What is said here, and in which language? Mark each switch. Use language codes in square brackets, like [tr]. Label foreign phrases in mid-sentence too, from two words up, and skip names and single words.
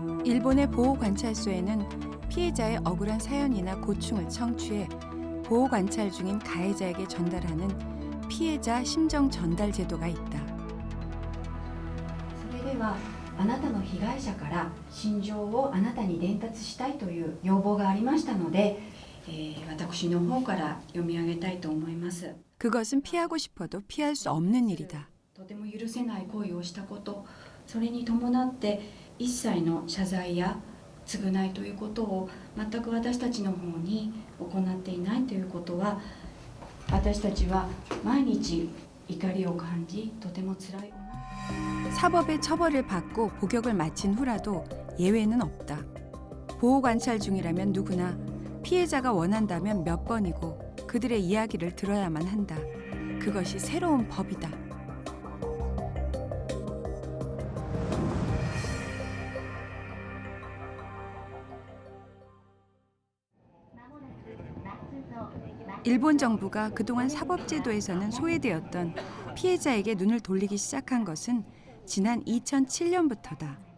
[ko] 일본의 보호관찰소에는 피해자의 억울한 사연이나 고충을 청취해 보호관찰 중인 가해자에게 전달하는 피해자 심정 전달 제도가 있다. [ja] それではあなたの被害者から心情をあなたに伝達したいという要望がありましたので、私の方から読み上げたいと思います。 [ko] 그것은 피하고 싶어도 피할 수 없는 일이다. [ja] とても許せない行為をしたこと、それに伴って一切の謝罪や償いということを全く私たちの方に行っていないということは、私たちは毎日怒りを感じ、とても辛い思い。 [ko] 사법의 처벌을 받고 복역을 마친 후라도 예외는 없다. 보호관찰 중이라면 누구나 피해자가 원한다면 몇 번이고 그들의 이야기를 들어야만 한다. 그것이 새로운 법이다. 일본 정부가 그동안 사법제도에서는 소외되었던 피해자에게 눈을 돌리기 시작한 것은 지난 2007년부터다.